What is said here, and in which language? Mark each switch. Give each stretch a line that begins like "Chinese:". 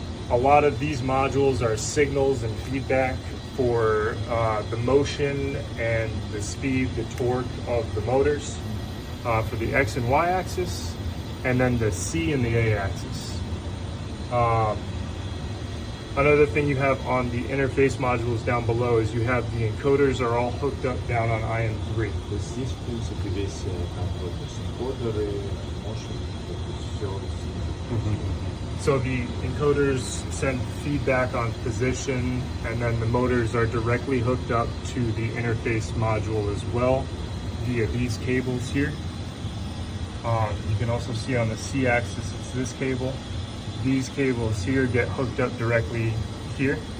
English: A lot of these modules are signals and feedback for the motion and the speed, the torque of the motors for the X and Y axis, and then the C and the A axis. Another thing you have on the interface modules down below is you have the encoders are all hooked up down on IM3.
Russian: То есть здесь, в принципе, весь контроль, то есть энкодеры, motion, то есть все.
English: So the encoders send feedback on position, and then the motors are directly hooked up to the interface module as well via these cables here. You can also see on the C axis, it's this cable. These cables here get hooked up directly here.